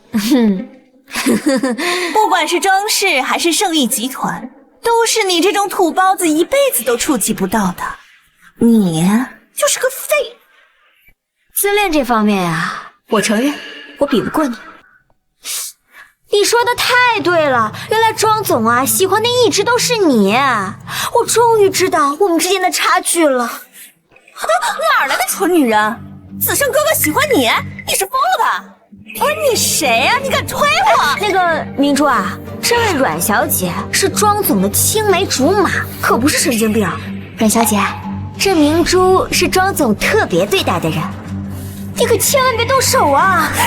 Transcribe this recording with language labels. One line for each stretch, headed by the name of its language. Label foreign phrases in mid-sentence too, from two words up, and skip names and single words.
Chinese: 不管是莊氏還是聖意集團，都是你這種土包子一輩子都觸及不到的。你就是個廢。自戀這方面啊，我承認我比不過你。你說的太對了，原來莊總啊喜歡的一直都是你，我終於知道我們之間的差距了。哪兒來的蠢女人？子勝哥哥喜歡你？你是瘋了吧？不是你誰啊？你敢推我？那個明珠啊，這位阮小姐是莊總的青梅竹馬，可不是神經病。阮小姐，這明珠是莊總特別對待的人，你可千萬別動手啊！